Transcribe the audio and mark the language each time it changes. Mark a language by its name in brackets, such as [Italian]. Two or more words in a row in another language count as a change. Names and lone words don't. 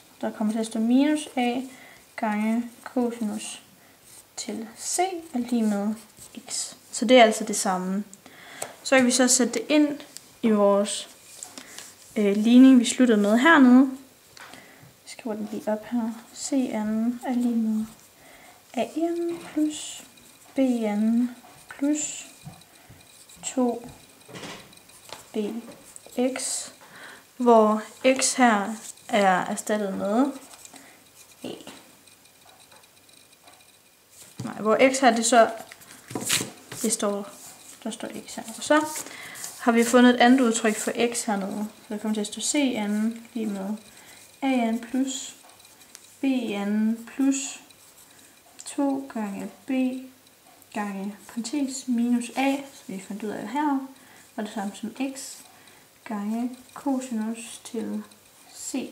[Danish] Der kommer til at stå minus a gange cosinus til c er lige med x. Så det er altså det samme. Så kan vi så sætte det ind i vores ligning, vi sluttede med hernede. Jeg skriver den lige op her. Cn er lige med an plus bn plus 2bx hvor x her er erstattet med a. Nej, hvor x her, der står x her. Og så har vi fundet et andet udtryk for x hernede. Så der kommer til at stå cn lige med an plus bn plus 2 gange b gange parentes minus a, så vi fandt ud af her, og det samme som x gange cosinus til c.